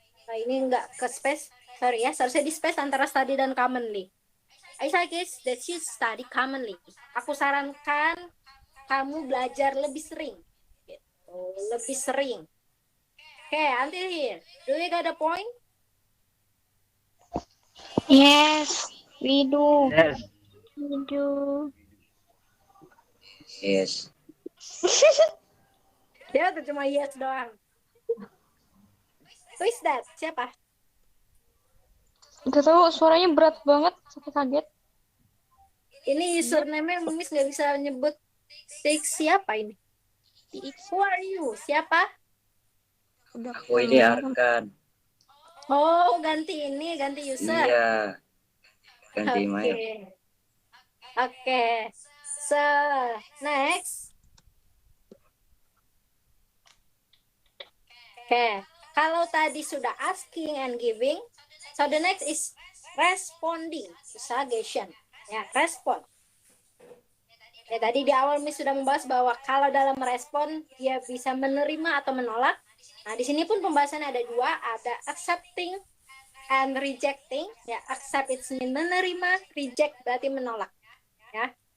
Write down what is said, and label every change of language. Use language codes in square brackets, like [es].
[id] Nah, ini enggak ke space, sorry ya, seharusnya di space antara study dan commonly. [en] I suggest that you study commonly. [id] Aku sarankan kamu belajar lebih sering. Gitu. Lebih sering. [en] Okay, until here. Do you got a point? Yes, we do. Yes. We do. Yes. [id] Ya, itu cuma yes doang. [en] Who is that? [id] Siapa? Gak tahu, suaranya berat banget, sampai kaget. Ini username-nya Miss nggak bisa nyebut. Siapa ini? [en] Who are you? [id] Siapa? Aku ini Arkan. Oh, ganti user. Iya. Ganti Maya. [en] Oke. So, next. Oke. [id] Kalau tadi sudah [en] asking and giving, so the next is responding to suggestion. [id] Ya, respon. Ya, tadi di awal Miss sudah membahas bahwa kalau dalam merespon dia bisa menerima atau menolak. Nah, di sini pun pembahasannya ada dua, ada accepting and rejecting. Ya, accept itu menerima, reject berarti menolak. Ya.